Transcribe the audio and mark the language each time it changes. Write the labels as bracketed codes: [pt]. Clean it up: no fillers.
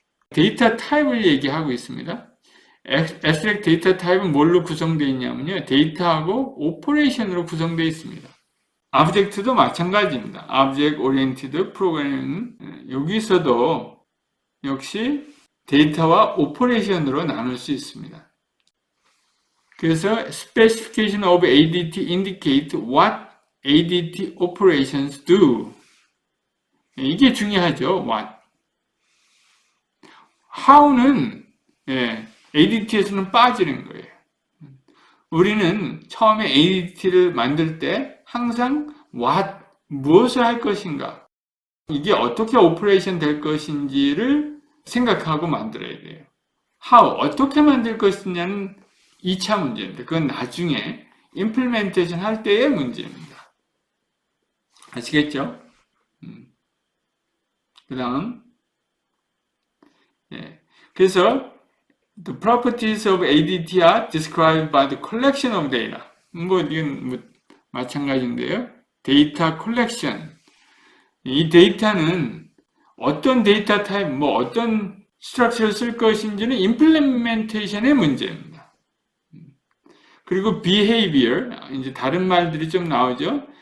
[ko] 데이터 타입을 얘기하고 있습니다. Abstract 데이터 타입은 뭘로 구성되어 있냐면요. 데이터하고 오퍼레이션으로 구성되어 있습니다. Object도 마찬가지입니다. Object Oriented Programming, 여기서도 역시 데이터와 오퍼레이션으로 나눌 수 있습니다. 그래서 [en] Specification of ADT indicate what ADT operations do. [ko] 이게 중요하죠. What. How는 ADT에서는 빠지는 거예요. 우리는 처음에 ADT를 만들 때 항상 what, 무엇을 할 것인가, 이게 어떻게 오퍼레이션 될 것인지를 생각하고 만들어야 돼요. How, 어떻게 만들 것이냐는 2차 문제입니다. 그건 나중에 임플멘테이션 할 때의 문제입니다. 아시겠죠? 그 다음, 그래서 [en] the properties of ADT are described by the collection of data. [ko] 이건 마찬가지인데요. 데이터 컬렉션. 이 데이터는 어떤 데이터 타입, 어떤 스트럭처를 쓸 것인지는 임플멘테이션의 문제입니다. 그리고 behavior, 이제 다른 말들이 좀 나오죠.